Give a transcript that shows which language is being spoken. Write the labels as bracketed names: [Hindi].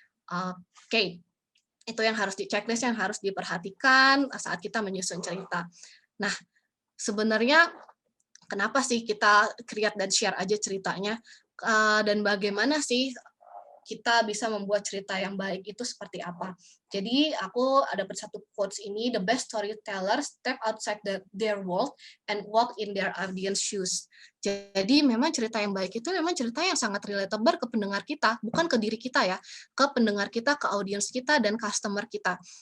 [Indonesian] Oke, itu yang harus checklist yang harus diperhatikan saat kita menyusun cerita. Nah, sebenarnya kenapa sih kita create dan share aja ceritanya, dan bagaimana sih kita bisa membuat cerita yang baik itu seperti apa. Jadi aku ada satu quotes ini, [English] the best storytellers step outside their world and walk in their audience shoes. [Indonesian] Jadi memang cerita yang baik itu memang cerita yang sangat relatable ke pendengar kita, bukan ke diri kita ya, ke pendengar kita, ke audience kita, dan customer kita.